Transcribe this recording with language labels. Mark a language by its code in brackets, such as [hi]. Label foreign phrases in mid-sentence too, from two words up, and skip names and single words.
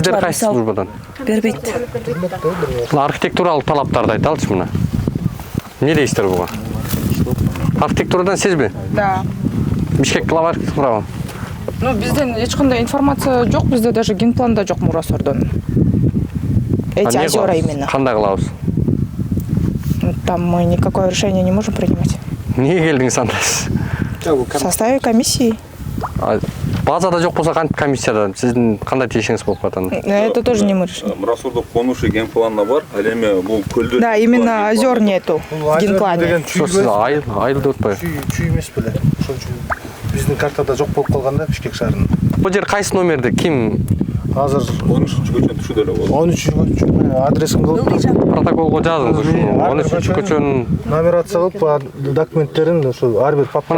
[ky] сиздер кайсы службадан? Бербейт. Архитектуралык талаптарды айталычы мына. Эмне дейсиздер буга? Архитектурадан сизби? [ru] Да. [ky] Бишкек глава архитектурабы? Ну, бизден эч кандай информация жок, бизде даже генпланда жок Мурасордон. [ru] Эти озера именно. [ky] Кандай кылабыз? [ru] Там мы никакое решение не можем принимать. [ky] Эмнеге келдиңиз анда? [ru] В составе комиссии. [ky] Базада жок болсо кантип комиссияда сиздин кандай тиешиңиз болуп калат? [ru] Это тоже не мы решим. [ky] Мурасордо конушы генпланда бар, ал эми бул көлдө. [ru] Да, именно озер нету в генплане. [ky] Сиз айыл деп атпайбы? Чүй эмес беле. Ошон үчүн биздин картада жок болуп калган да Бишкек шаарынын. Бул жер кайсы номерде? Ким Азыр 13-чү көчөнүн түшүдө эле болду. 13 адресин кылып Протоколго жазыңыз ушу 13 көчөнүн номерация кылып документтерин ошо ар бир папка.